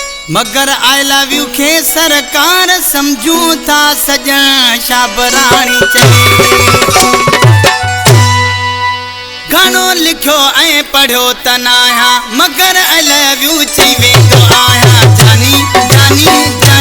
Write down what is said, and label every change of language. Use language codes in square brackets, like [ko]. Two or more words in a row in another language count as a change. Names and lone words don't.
[sd] मगर [en] I love you [sd] खे सरकार समझूं था सजन शाबराणी चले गानो लिखो ऐं पढ़ियो त न आहियां मगर [en] I love you [sd] चई वेंदो आहियां जानी जानी